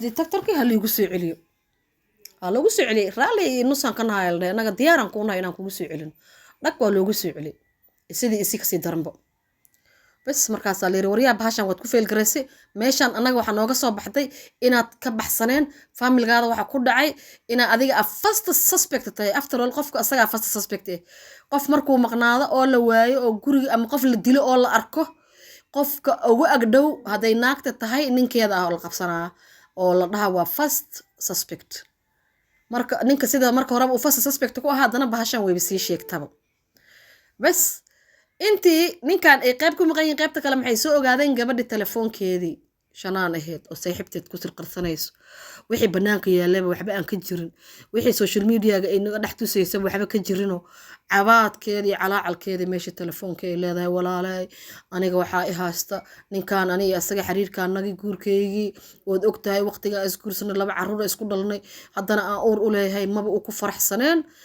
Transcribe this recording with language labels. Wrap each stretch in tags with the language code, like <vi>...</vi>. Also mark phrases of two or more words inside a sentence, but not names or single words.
<so>detectorkii ha loogu soo celiyo ha loogu soo celiyo raali nusan ka nahay anaga diyaaran ku nahay inaan kugu soo celino dhag waa loogu soo celiyo sidii isi kasii daranbo bas markaas la yiri wariyaa bahashan waad ku fail garaysay meeshan anaga waxa nooga soo baxday inaad ka baxsaneen familgaada waxa ku dhacay ina adiga</so> <en>first suspect</en> <so>tahay</so> <en>after all</en> <so>qofka asaga</so> <en>first suspect</en> <so>qof markuu maqnaado oo la waayo oo guriga ama qof la dilo oo la arko qofka ugu agdhow haday naagta tahay ninkeeda ah oo la qabsanaa oo la dhaha waa</so> <en>first suspect</en> <so>marka ninka sida marka hore uu</so> <en>first suspect</en> <so>ku ahaa hadana bahashan way sii sheegtaba bas intii ninkan ay qayb ku maqan yihiin qaybta kale maxay soo ogaadeen gabadhi telefoonkeedii shanaan ahayd oo saaxiibteed ku sirqarsanayso wixii banaanka yaalaba waxba aan ka jirin wixii</so> <en>social media-</en> <so>ga ay naga dhex tusaysa waxba ka jirino cabaadkeedii calaacalkeedii meesha telefoonka ay leedahay walaalay aniga waxaa i haysta ninkan aniga asaga xiriirkaanagii guurkeygii ood ogtahay waqtiga is guursanay 2 carruur isku dhalnay haddana aan uur u leeyahay maba uu ku faraxsaneen</so>